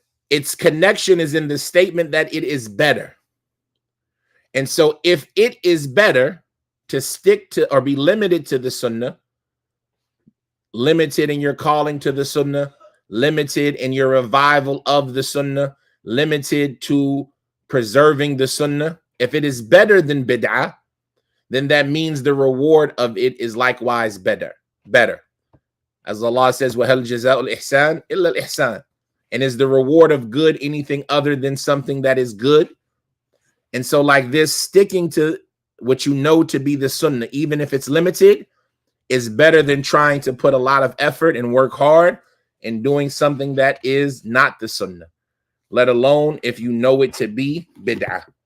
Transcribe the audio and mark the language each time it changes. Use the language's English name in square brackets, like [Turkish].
[English] Its connection is in the statement that it is better. And so if it is better to stick to or be limited to the Sunnah, limited in your calling to the Sunnah, limited in your revival of the Sunnah, limited to preserving the Sunnah, if it is better than bid'ah, then that means the reward of it is likewise better. [Arabic] As Allah says, وَهَلْ جَزَاءُ الْإِحْسَانِ إِلَّا الْإِحْسَانِ. [English] And is the reward of good anything other than something that is good? And so like this, sticking to what you know to be the Sunnah, even if it's limited, is better than trying to put a lot of effort and work hard and doing something that is not the Sunnah, let alone if you know it to be bid'ah.